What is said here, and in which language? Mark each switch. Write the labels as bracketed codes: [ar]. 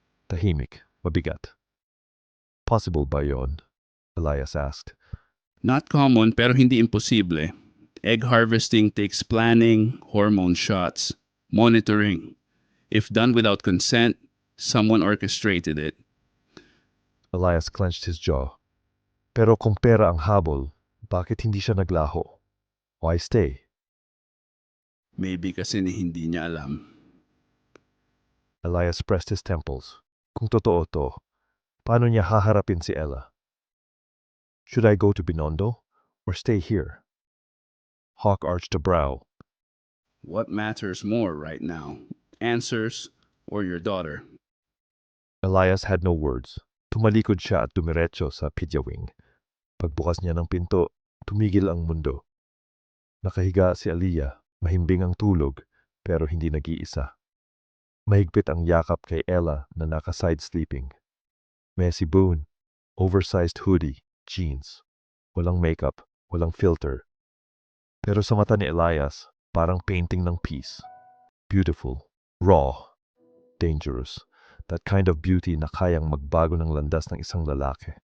[tl] tahimik, mabigat. Possible ba yon? [en] Elias asked. Not common [tl] pero hindi imposible. [en] Egg harvesting takes planning, hormone shots, monitoring. If done without consent, someone orchestrated it. Elias clenched his jaw. [tl] Pero kung pera ang habol, bakit hindi siya naglaho? [en] Why stay? [tl] Maybe kasi hindi niya alam. [en] Elias pressed his temples. [tl] Kung totoo to, paano niya haharapin si Ella? [en] Should I go to Binondo or stay here? Hawk arched a brow. What matters more right now? Answers or your daughter? Elias had no words. [tl] Tumalikod siya at dumiretso sa pidyawing. Pagbukas niya ng pinto, tumigil ang mundo. Nakahiga si Aliyah, mahimbing ang tulog, pero hindi nag-iisa. Mahigpit ang yakap kay Ella na naka-side sleeping. [en] Messy Boone, oversized hoodie, jeans. [tl] Walang makeup, walang filter. Pero sa mata ni Elias, parang painting ng peace. [en] Beautiful, raw, dangerous. That kind of beauty [tl] na kayang magbago ng landas ng isang lalaki.